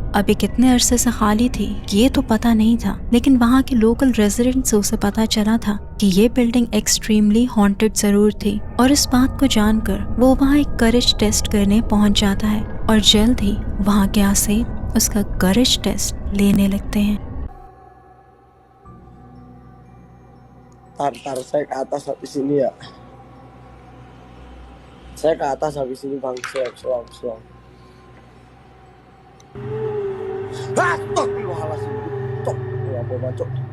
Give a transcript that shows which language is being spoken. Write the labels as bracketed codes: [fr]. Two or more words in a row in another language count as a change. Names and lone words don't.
[hi] अभी कितने अरसे से खाली थी ये तो पता नहीं था, लेकिन वहाँ के [en] local resident [hi] से उसे पता चला था कि ये बिल्डिंग [en] extremely haunted [hi] जरूर थी। और इस बात को जानकर वो वहाँ एक [en] courage test [hi] करने पहुँच जाता है और जल्द ही वहाँ के आसेब उसका [en] courage test [hi] लेने लगते हैं। [id] Tar, saya ke atas habis ini ya. Saya ke atas habis ini bang, selam. [ar] أستغفر الله العظيم. [jv] Cok, ya apa cok.